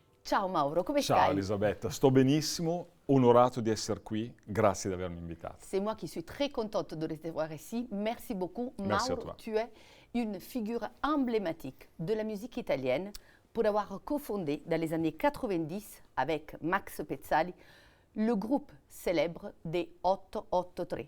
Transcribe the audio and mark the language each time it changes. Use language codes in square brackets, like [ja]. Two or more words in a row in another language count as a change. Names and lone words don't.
[it] Ciao Mauro, come Ciao stai? Elisabetta, sto benissimo, onorato di essere qui, grazie di avermi invitato. [fr] C'est moi qui suis très contente de recevoir ici. Merci beaucoup. Merci à Mauro, toi. tu es une figure emblématique de la musique italienne pour avoir cofondé dans les années 90 avec Max Pezzali le groupe célèbre des 883.